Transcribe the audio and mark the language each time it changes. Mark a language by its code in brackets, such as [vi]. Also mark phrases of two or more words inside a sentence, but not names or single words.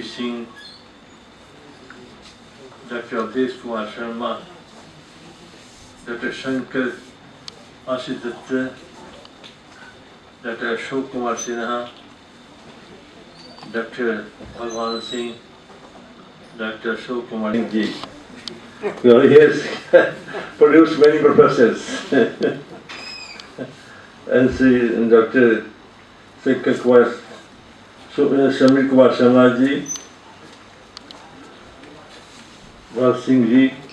[en] Singh, Dr. Avdesh Kumar Sharma, Dr. Shankar Ashish Dutt, Dr. Ashok Kumar Sinha, Dr. Bhagwan Singh, Dr. Ashok Kumar Singh ji. He has produced many professors. And Dr. Shamir Kumar Sharma ji, Bhagat Singh ji.